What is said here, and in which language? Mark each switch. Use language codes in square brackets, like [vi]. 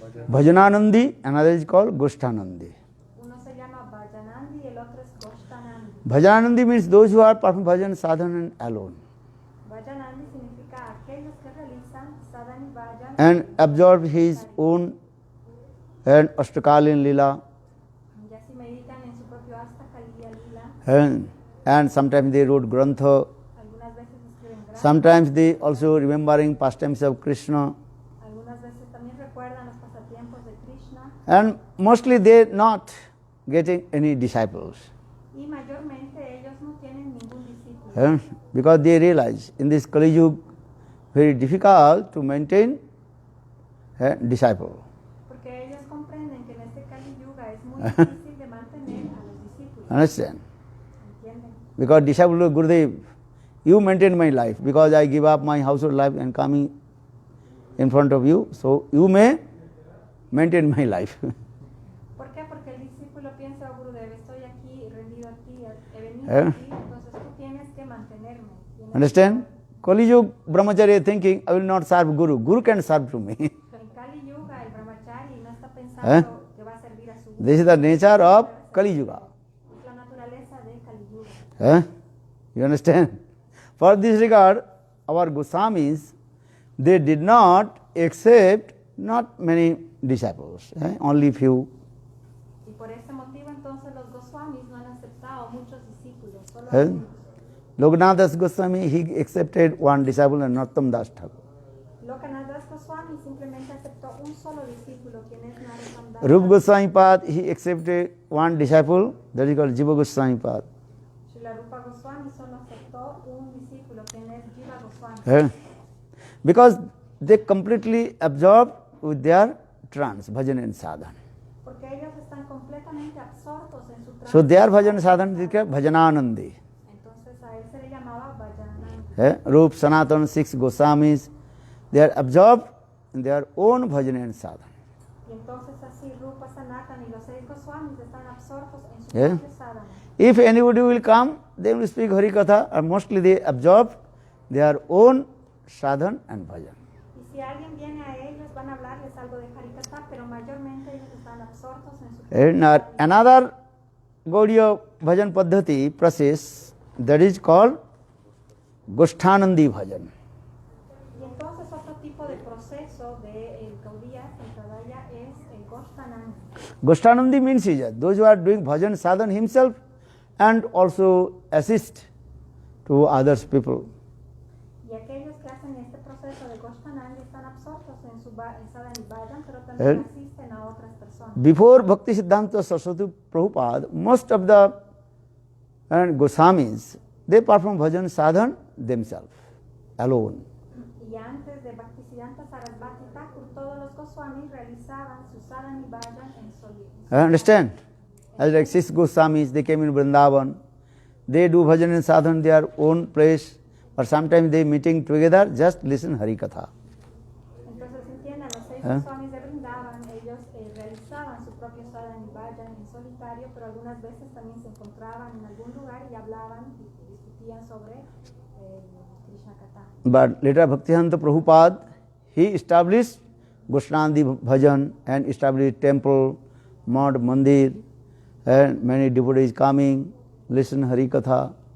[en] Bhajananandi, another is called Goshtanandi. [es] uno se llama Bhajanandi y el otro es Goshtanandi. [en] Bhajananandi means those who are performing bhajan sadhana alone [es] Bhajanandi significa aquellos que realizan sadhana y bhajana [en] and absorb his own and Ashtakalin Lila [es] y así meditan en su propio Astakaliya Lila. [en] and sometimes they wrote Grantha, [es] Algunas veces escriben gracias, [en] sometimes they also remembering pastimes of Krishna [es] algunas veces también recuerdan los pasatiempos de Krishna [en] and mostly they not getting any disciples [es] y mayormente ellos no tienen ningún discípulo. [en] because they realize in this Kali Yuga very difficult to maintain a disciple. [es] Porque ellos comprenden que en este Kali Yuga es muy difícil de mantener [en] Understand? [es] ¿Entienden? [en] Because disciple of Gurudev, you maintain my life, because I give up my household life and coming in front of you, so you may maintain my life. [es] ¿Por qué? Porque el discípulo piensa, oh Gurudev, estoy aquí rendido a ti, he venido ¿Eh? a ti, entonces tú tienes que mantenerme. Tienes [en] Understand? Kali Yuga Brahmacharya thinking, I will not serve Guru. Guru can serve to me. [es] En Kali Yuga, el brahmachari no está pensando ¿Eh? que va a servir a su Guru. [en] This is the nature of Kali Yuga. [es] Es la naturaleza de Kali Yuga. [en] You understand? For this regard, our Goswamis, they did not accept not many disciples, only few. [es] Y por ese motivo entonces los Goswamis no han aceptado muchos discípulos, solo Eh? algunos. [en] Lokanath Das Goswami, he accepted one disciple and Narottam Das Thakur. [es] Lokanath Das Goswami simplemente aceptó un solo discípulo, quien es Narottam Das. [en] Rupa Goswami Pad, he accepted one disciple, that is called Jiva Goswami Pad. [es] Srila Rupa Goswami solo aceptó un discípulo, quien es Jiva Goswami. [en] Because they completely absorbed with their trance, bhajan and sadhana. [es] Porque ellos están completamente absortos en su [en] So [es] trance. [en] their bhajan sadhana is called bhajananandi. [es] Entonces a él se le llamaba Vajananda. [en] Rup, Sanatan, 6 Goswamis, they are absorbed in their own bhajan and sadhana. [es] Y entonces así Rupa, Sanatan y los 6 Goswamis están absortos en su [en] Yeah. [es] propio sadhana. [en] If anybody will come, they will speak Harikatha, or mostly they absorb their own sadhana and bhajan. [es] Y si alguien viene a ellos, van a hablarles algo de Harikatha, pero mayormente ellos están absortos en su [en] And another Gaudiya bhajan paddhati process, that is called Goshthanandi bhajan. [es] Y entonces otro tipo de proceso de el Gaudiya Sampradaya es el Goshthanandi. [en] Goshthanandi means is those who are doing bhajan sadhana himself and also assist to others people. [es] Y aquellos que hacen este proceso de Goshthanandi están absortos en su en sadhana y bhajan, pero también asisten a otras personas. [en] Before Bhakti Siddhanta Saraswati Prabhupada, most of the Goswamis, they perform bhajan sadhana themselves, alone. [es] Y antes de Bhaktisiddhanta Sarasvati Thakur, todos los Goswamis realizaban su sadhana y bhajan en solitario. [en] Understand? As like 6 Goswamis, they came in Vrindavan, they do bhajan and sadhana in their own place, or sometimes they meeting together, just listen Harikatha. [es] Entonces entiendan, los 6 Goswamis de Vrindavan, ellos realizaban su propio sadhana y bhajan en solitario, pero algunas veces también se encontraban en algún lugar y hablaban y discutían sobre Krishna Katha. [en] But later Bhaktivedanta Prabhupada, he established Goshnandi bhajan and established temple, mad, mandir, and many devotees coming, listen Harikatha.